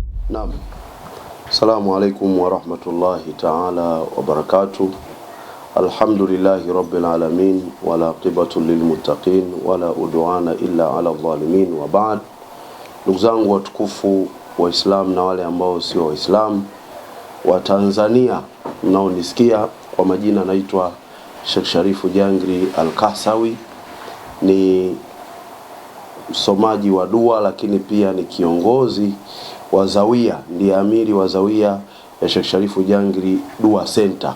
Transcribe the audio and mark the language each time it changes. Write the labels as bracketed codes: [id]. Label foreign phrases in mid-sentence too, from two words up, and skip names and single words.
[ar] Naam. السلام عليكم ورحمة الله تعالى وبركاته. الحمد لله رب العالمين والعاقبة للمتقين ولا عدوان إلا على الظالمين وبعد. [sw] Ndugu zangu watukufu Waislamu na wale ambao sio Waislamu wa Tanzania mnaonisikia, kwa majina naitwa Sheikh Sharifu Jangri Al-Kahsawi, ni msomaji wa dua lakini pia ni kiongozi wa Zawia, ndiye amiri wa Zawia ya Sheikh Sharifu Jangri Dua Center.